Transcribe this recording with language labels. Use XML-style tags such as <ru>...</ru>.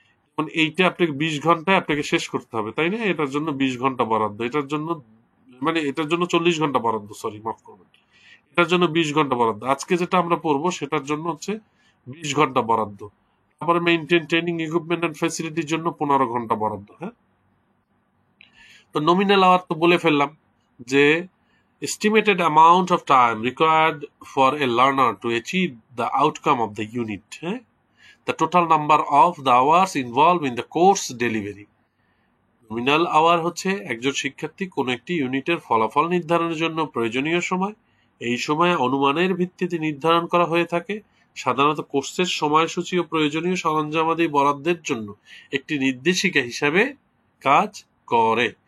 <bn>এখন এইটা আপনাকে 20 ঘন্টায় আপনাকে শেষ করতে হবে, তাই না? এটার জন্য 20 ঘন্টা বরাদ্দ, এটার জন্য মানে এটার জন্য 40 ঘন্টা বরাদ্দ, সরি মাফ করবেন, এটার জন্য 20 ঘন্টা বরাদ্দ। আজকে যেটা আমরা পড়বো সেটার জন্য হচ্ছে 20 ঘন্টা বরাদ্দ। তারপরে মেইনটেইন ট্রেনিং ইকুইপমেন্ট এন্ড ফ্যাসিলিটির জন্য 15 ঘন্টা বরাদ্দ। হ্যাঁ, তো নমিনাল আওয়ার তো বলে ফেললাম যে</bn> <en>estimated amount of time required for a learner to achieve the outcome of the unit, the total number of the hours involved in the course delivery।</en> <bn>Nominal hour হচ্ছে একজন শিক্ষার্থী কোনো একটি ইউনিটের ফলাফল নির্ধারণের জন্য প্রয়োজনীয় সময়। এই সময় অনুমানের ভিত্তিতে নির্ধারণ করা হয়ে থাকে, সাধারণত কোর্সের সময়সূচি ও প্রয়োজনীয় সরঞ্জামাদি বরাদ্দের জন্য একটি নির্দেশিকা হিসাবে কাজ করে।</bn>